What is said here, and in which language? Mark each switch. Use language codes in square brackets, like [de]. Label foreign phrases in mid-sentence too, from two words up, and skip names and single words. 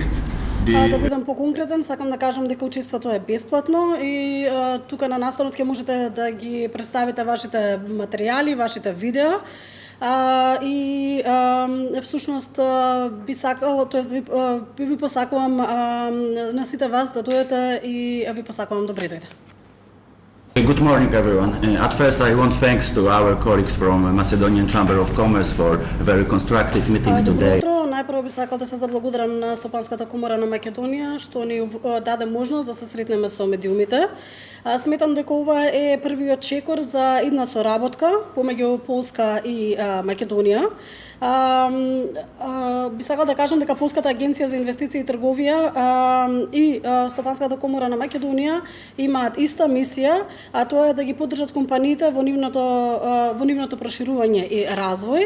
[mk] Да бидам поконкретен, сакам да кажам дека учеството е бесплатно и тука на настанот ќе можете да ги представите вашите материјали, вашите видеа. И всушност би сакал, тоест ви посакувам на сите вас да дојдете и ви посакувам добре дојде. [en] Good morning, everyone. At first, I want thanks to our colleagues from Macedonian Chamber of Commerce for a very constructive meeting today. [mk] Добро утро. Најпрво би сакал да се заблагодарам на Стопанската комора на Македонија што ни даде можност да се сретнеме со медиумите. Сметам дека ова е првиот чекор за идна соработка помеѓу Полска и Македонија. Би сакал да кажам дека Полската агенција за инвестиции и трговија и Стопанската комора на Македонија имаат иста мисија, а тоа е да ги поддржат компаниите во нивното проширување и развој.